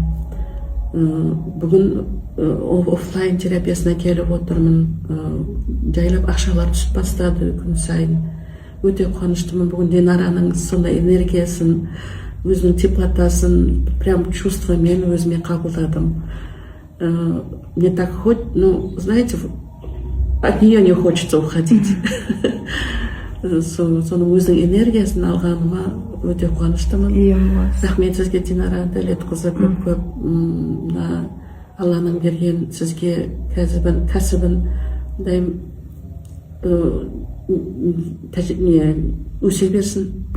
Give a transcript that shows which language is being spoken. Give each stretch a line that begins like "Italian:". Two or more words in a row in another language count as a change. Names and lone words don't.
Kazakh: Бүгін офлайн терапиясына келіп отырмын. Жайлап ақшалар түсіп бастады күн сайын. Өте қуаныштымын. Бүгін Динараның сондай энергиясын, өзінің теплотасын
Russian: прям чувствомен
Kazakh: өзіме қабылдадым.
Russian: Мне так знаете, от нее не хочется уходить.
Kazakh: Соның өзінің энергиясын алғаныма өте қуаныштымын. Рахмет сізге, Динара Дәулетқызы, көп Алланың берген сізге кәсібін өсе берсін.